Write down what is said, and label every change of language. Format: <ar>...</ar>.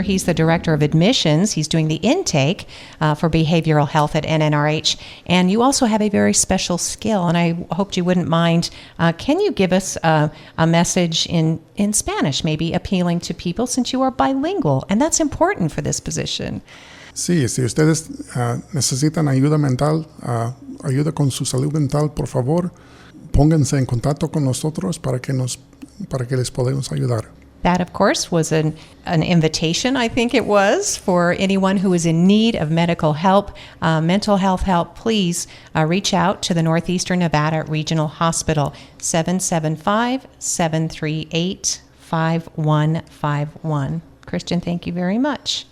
<en>He's the Director of Admissions. He's doing the intake for behavioral health at NNRH. And you also have a very special skill, and I hoped you wouldn't mind. Can you give us a message in Spanish, maybe appealing to people, since you are bilingual? And that's important for this position.</en> <es>Sí, si ustedes necesitan ayuda mental, ayuda con su salud mental, por favor, pónganse en contacto con nosotros para que les podamos ayudar.</es> <en>That, of course, was an invitation, I think it was, for anyone who is in need of medical help, mental health help. Please reach out to the Northeastern Nevada Regional Hospital, 775-738-5151. Christian, thank you very much.</en>